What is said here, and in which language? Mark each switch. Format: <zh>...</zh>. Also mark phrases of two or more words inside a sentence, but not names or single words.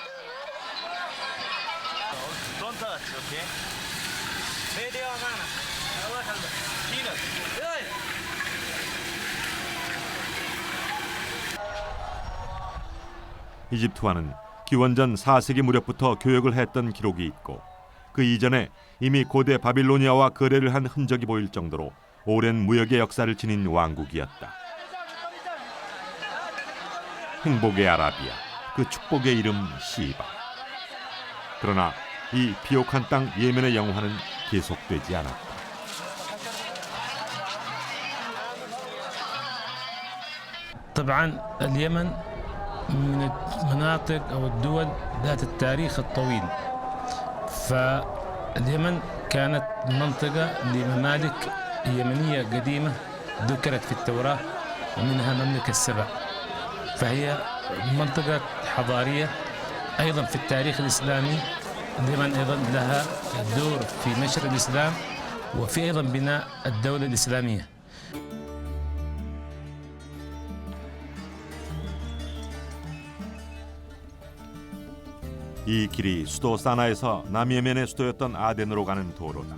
<ko>이집트와는 기원전 4세기 무렵부터 교역을 했던 기록이 있고 그 이전에 이미 고대 바빌로니아와 거래를 한 흔적이 보일 정도로 오랜 무역의 역사를 지닌 왕국이었다. 행복의 아라비아, 그 축복의 이름 시바. 그러나 이 비옥한 땅 예멘의 영화는 계속되지 않았다.</ko> <ar>طبعا اليمن من المناطق أو الدول ذات التاريخ الطويل. فاليمن كانت منطقة لممالك يمنية قديمة ذكرت في التوراة ومنها مملكة السبع. فهي منطقة حضارية أيضا في التاريخ الإسلامي. اليمن أيضا لها دور في نشر الإسلام وفي أيضا بناء الدولة الإسلامية.</ar> <ko>이 길이 수도 사나에서 남예멘의 수도였던 아덴으로 가는 도로다.</ko>